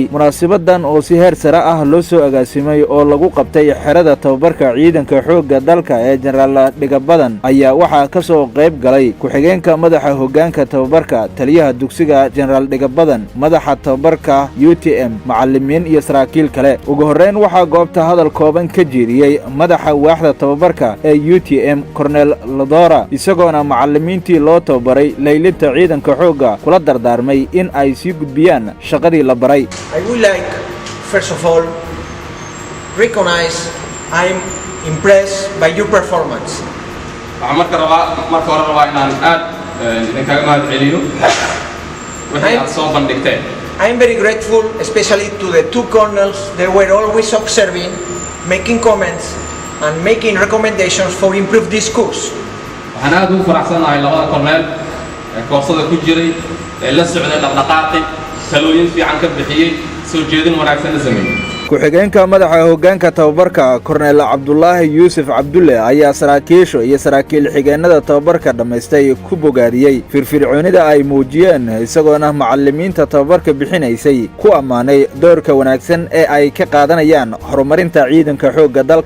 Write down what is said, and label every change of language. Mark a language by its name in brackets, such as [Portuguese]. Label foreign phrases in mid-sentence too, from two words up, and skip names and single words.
[Somali] Munaasabadan oo si heer sare ah loo soo agaasimay oo lagu qabtay xerada tababarka ciidanka xoogga dalka ee Generaal Dhigabadan ayaa waxaa ka soo qayb galay ku-xigeenka madaxa hoggaanka tababarka, taliyaha dugsiga Generaal Dhigabadan, madaxa tababarka UTM, macallimiin iyo saraakiil kale. Ugu horreyn waxaa goobta hadal kooban ka jeediyay madaxa waaxda tababarka ee UTM Cornel Lodora, isagoona macallimiintii loo tababaray laylinta ciidanka xoogga kula dardaarmay in ay sii gudbiyaan shaqadii la baray. [English] I would like first of all recognize I'm impressed by your performance. [Somali] marka hore rabaa inaan aad idinkaga mahadceliyo wixii aad soo bandhigteen. [English] I'm very grateful, especially to the two colonels. They were always observing, making comments, and making recommendations for improve this course. [Somali] waxaan aad ugu faraxsanahay labada korneel ee koorsada ku jiray ee la socday dhaqdhaqaaqi talooyin fiican ka bixiyay soo jeedin wanaagsan la sameeyay. ku-xigeenka madaxa hoggaanka tababarka Cornel Cabdullaahi Yuusuf Cabdulle ayaa saraakiisha iyo saraakiil xigeenada tababarka dhamaystay ku bogaadiyay firfircoonida ay muujiyeen, isagoona macallimiinta tababarka bixinaysay ku ammaanay doorka wanaagsan ee ay ka qaadanayaan horumarinta ciidanka xoogga dalka.